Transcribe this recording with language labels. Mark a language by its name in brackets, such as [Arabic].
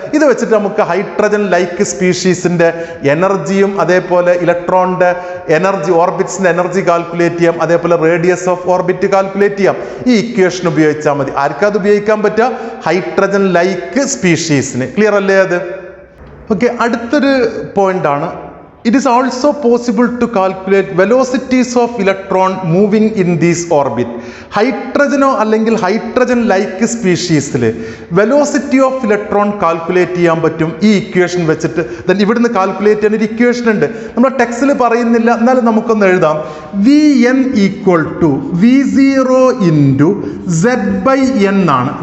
[Malayalam] ഇത് വെച്ചിട്ട് നമുക്ക് ഹൈഡ്രജൻ ലൈക്ക് സ്പീഷീസിന്റെ എനർജിയും അതേപോലെ ഇലക്ട്രോണിന്റെ എനർജി, ഓർബിറ്റ്സിന്റെ എനർജി കാൽക്കുലേറ്റ് ചെയ്യാം, അതേപോലെ റേഡിയസ് ഓഫ് ഓർബിറ്റ് കാൽക്കുലേറ്റ് ചെയ്യാം. ഈ ഇക്വേഷൻ ഉപയോഗിച്ചാൽ മതി. ആർക്കത് ഉപയോഗിക്കാൻ പറ്റുക, ഹൈഡ്രജൻ ലൈക്ക് സ്പീഷീസിന്. ക്ലിയർ അല്ലേ അത്? [English] okay, [Malayalam] അടുത്തൊരു പോയിന്റ് ആണ്, [English] it is also possible to calculate velocities of electron moving in this orbit. [Malayalam] ഹൈഡ്രജനോ അല്ലെങ്കിൽ hydrogen like സ്പീഷീസിൽ velocity of electron calculate ചെയ്യാൻ പറ്റും ഈ ഇക്വേഷൻ വെച്ചിട്ട്. ദെൻ ഇവിടുന്ന് കാൽക്കുലേറ്റ് ചെയ്യാൻ ഒരു ഇക്വേഷൻ ഉണ്ട്, നമ്മുടെ ടെക്സ്റ്റിൽ പറയുന്നില്ല, എന്നാലും നമുക്കൊന്ന് എഴുതാം. [English] Vn equal to V0 × Z/n ആണ്.